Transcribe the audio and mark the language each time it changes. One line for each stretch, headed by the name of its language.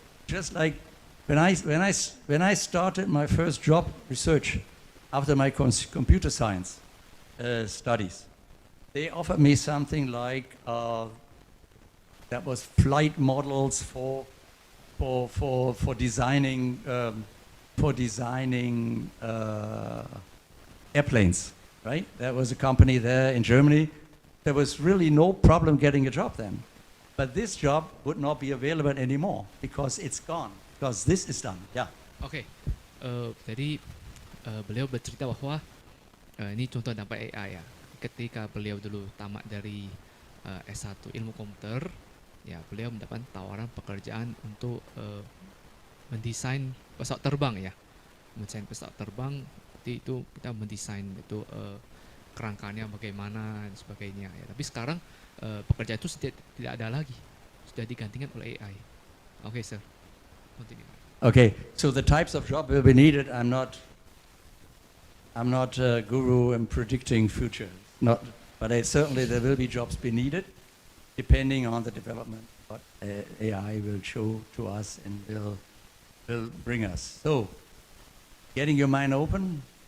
English: Just like when I started my first job research after my computer science studies, they offered me something like that was flight models for designing airplanes, right? There was a company there in Germany. There was really no problem getting a job then. But this job would not be available anymore because it's gone, because this is done. Yeah.
Indonesian: Oke, jadi beliau bercerita bahwa ini contoh dampak AI ya. Ketika beliau dulu tamat dari S1 ilmu komputer, ya beliau mendapat tawaran pekerjaan untuk mendesain pesawat terbang ya. Mendesain pesawat terbang, itu kita mendesain itu kerangkanya bagaimana dan sebagainya ya. Tapi sekarang pekerjaan itu tidak ada lagi, sudah digantikan oleh AI.
English: Oke, sir. Continue. Okay, so the types of job will be needed. I'm not a guru in predicting future, but certainly there will be jobs be needed, depending on the development what AI will show to us and will bring us. So, getting your mind open,